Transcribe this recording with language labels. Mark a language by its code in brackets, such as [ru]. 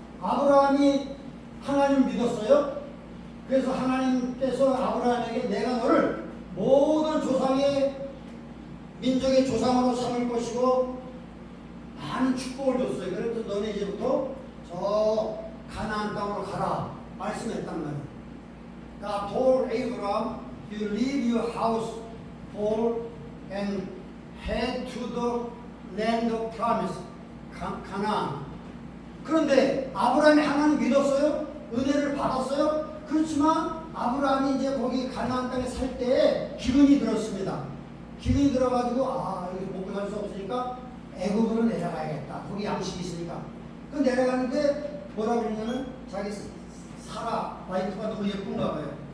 [ko] 아브라함이 하나님을 믿었어요. 그래서 하나님께서 아브라함에게 내가 너를 모든 조상의 민족의 조상으로 삼을 것이고 많은 축복을 줬어요. 그래서 너네 이제부터 저 가나안 땅으로 가라 말씀했단 말이에요. [en] God told Abraham, you leave your house, Paul, and head to the land of promise, 가나안. [ko] 그런데 아브라함이 하나님 믿었어요? 은혜를 받았어요? 그렇지만 아브라함이 이제 거기 가나안 땅에 살 때에 기근이 들었습니다. 기근이 들어가지고 여기 먹고 살 수 없으니까 애굽으로 내려가야겠다. 거기 양식이 있으니까. 그 내려가는데 뭐라 그러냐면 자기 사라 와이프가 너무 예쁜가 봐요.